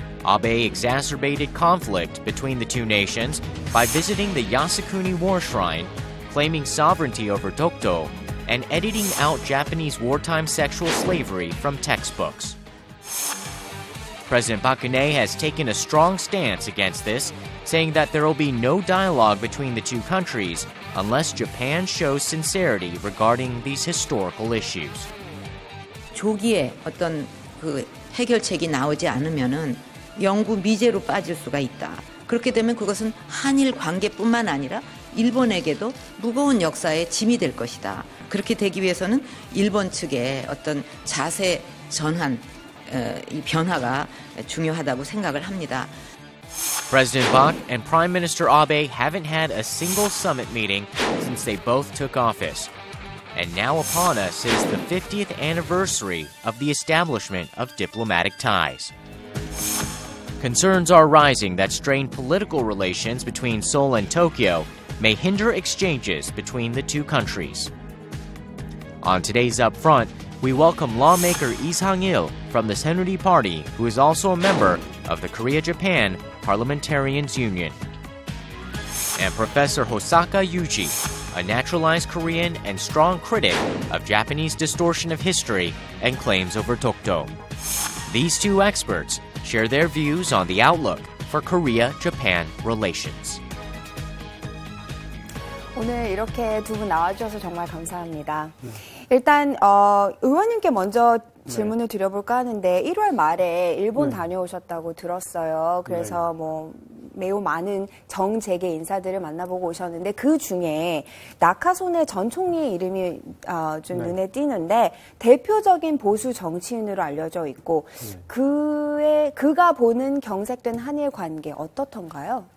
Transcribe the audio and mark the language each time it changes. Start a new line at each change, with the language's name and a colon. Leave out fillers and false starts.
English: Abe exacerbated conflict between the two nations by visiting the Yasukuni War Shrine, claiming sovereignty over Dokdo, and editing out Japanese wartime sexual slavery from textbooks. President Park Geun-hye has taken a strong stance against this, saying that there will be no dialogue between the two countries unless Japan shows sincerity regarding these historical issues.
Korean: 조기에 어떤 그 해결책이 나오지 않으면은 영구 미제로 빠질 수가 있다. 그렇게 되면 그것은 한일 관계뿐만 아니라 일본에게도 무거운 역사의 짐이 될 것이다. 그렇게 되기 위해서는 일본 측의 어떤 자세 전환, 이 변화가 중요하다고 생각을 합니다.
English: President Park and Prime Minister Abe haven't had a single summit meeting since they both took office. And now upon us is the 50th anniversary of the establishment of diplomatic ties. Concerns are rising that strained political relations between Seoul and Tokyo may hinder exchanges between the two countries. On today's Upfront, we welcome lawmaker Lee Sang-il from the Saenuri Party, who is also a member of the Korea-Japan Parliamentarians Union, and Professor Hosaka Yuji, a naturalized Korean and strong critic of Japanese distortion of history and claims over Dokdo. These two experts share their views on the outlook for Korea-Japan relations.
Korean: 오늘 이렇게 두 분 나와주셔서 정말 감사합니다. 일단 의원님께 먼저 질문을 드려볼까 하는데 1월 말에 일본 다녀오셨다고 들었어요. 그래서 뭐 매우 많은 정재계 인사들을 만나보고 오셨는데 그 중에 나카소네 전 총리의 이름이 좀 눈에 띄는데 대표적인 보수 정치인으로 알려져 있고 그가 보는 경색된 한일 관계 어떻던가요?